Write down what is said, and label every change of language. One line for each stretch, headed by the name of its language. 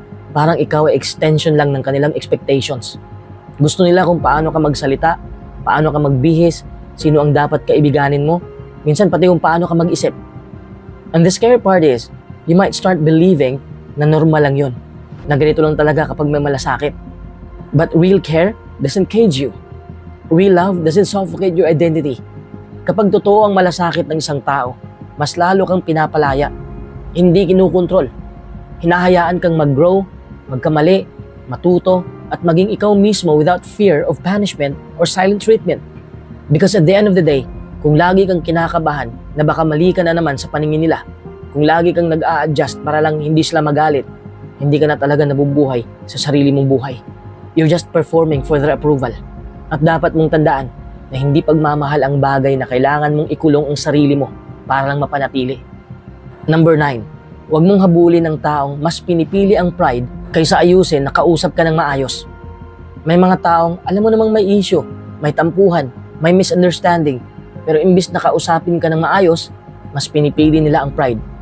Filipino: Parang ikaw ay extension lang ng kanilang expectations. Gusto nila kung paano ka magsalita, paano ka magbihis, sino ang dapat kaibiganin mo, minsan pati kung paano ka mag-isip.
English: And the scary part is, you might start believing
Filipino: na normal lang yun, na ganito lang talaga kapag may malasakit.
English: But real care doesn't cage you. Real love doesn't suffocate your identity.
Filipino: Kapag totoo ang malasakit ng isang tao, mas lalo kang pinapalaya, hindi kinukontrol. Hinahayaan kang mag-grow, magkamali, matuto, at maging ikaw mismo
English: without fear of punishment or silent treatment. Because at the end of the day,
Filipino: kung lagi kang kinakabahan na baka mali ka na naman sa paningin nila, kung lagi kang nag-a-adjust para lang hindi sila magalit, hindi ka na talaga nabubuhay sa sarili mong buhay.
English: You're just performing for their approval.
Filipino: At dapat mong tandaan na hindi pagmamahal ang bagay na kailangan mong ikulong ang sarili mo para lang mapanatili. Number 9, huwag mong habulin ng taong mas pinipili ang pride kaysa ayusin na kausap ka ng maayos. May mga taong alam mo namang may issue, may tampuhan, may misunderstanding, pero imbis na kausapin ka ng maayos, mas pinipili nila ang pride.